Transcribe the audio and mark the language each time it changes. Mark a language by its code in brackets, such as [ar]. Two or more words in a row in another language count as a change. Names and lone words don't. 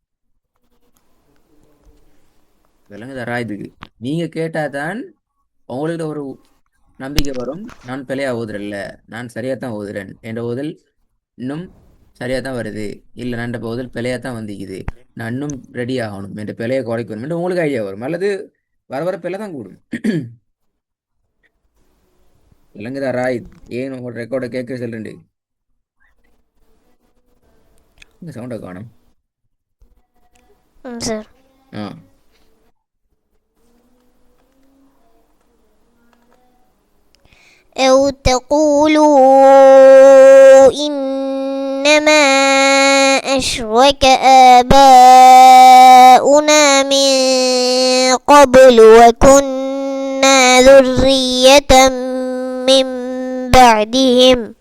[ta] விளங்குதாரா இதுக்கு நீங்க கேட்டா தான் உங்கள்கிட்ட ஒரு நம்பிக்கை வரும் நான் பிழையா ஓதுறல்ல நான் சரியா தான் ஓதுறேன் என்ற ஓதல் இன்னும் சரியா தான் வருது இல்லை நான் இந்த ஓதல் பிழையா தான் வந்திக்குது நான் இன்னும் ரெடி ஆகணும் என்ற பிழையை குறைக்கணும் என்று உங்களுக்கு ஐடியா வரும் அல்லது வர வர பிழை தான் கூடும் விளங்குதா ராய் ஏன் உங்களோட ரெக்கார்டை கேட்க சொல்றேன் இந்த சவுண்டை காணும் சார் ஆ [ar] أو تقولوا إنما أشرك آباؤنا من قبل وكنا ذرية من بعدهم